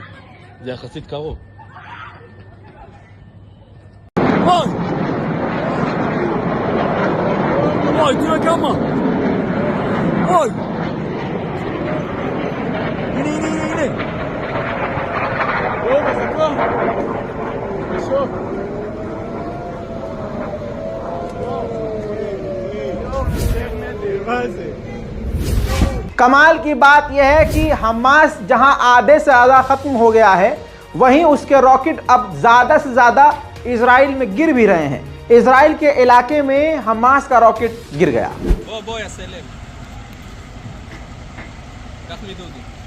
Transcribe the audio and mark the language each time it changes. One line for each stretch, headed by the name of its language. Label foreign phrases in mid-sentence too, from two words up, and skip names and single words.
Hebrew: זה יחסית קרוב. אוי! אוי, תראה כמה! אוי! הנה, הנה, הנה, הנה! אוי, חכה! שוב!
Hindi: कमाल की बात यह है कि हमास जहां आधे से ज्यादा खत्म हो गया है, वहीं उसके रॉकेट अब ज्यादा से ज्यादा इजराइल में गिर भी रहे हैं। इजराइल के इलाके में हमास का रॉकेट गिर गया।
Hebrew: בוא יעשה לב. קח לי דודי.